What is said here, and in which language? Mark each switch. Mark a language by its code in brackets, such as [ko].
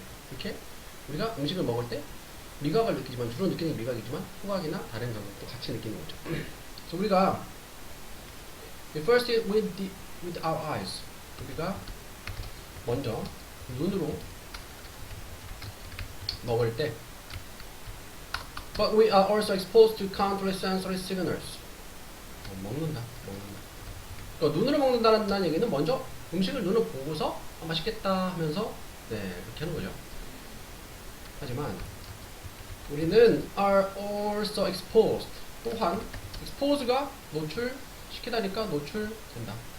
[ko] 이렇게 우리가 음식을 먹을 때 미각을 느끼지만 주로 느끼는 게 미각이지만 후각이나 다른 감각도 같이 느끼는 거죠. 그래서 우리가 [en] first with our eyes [ko] 우리가 먼저 눈으로 먹을 때 [en] but we are also exposed to countless sensory signals [ko] 먹는다. 그러니까 눈으로 먹는다는 얘기는 먼저 음식을 눈으로 보고서 맛있겠다 하면서 그렇게 하는 거죠. 하지만 우리는 [en] are also exposed [ko] 또한 expose가 노출시키다니까 노출된다.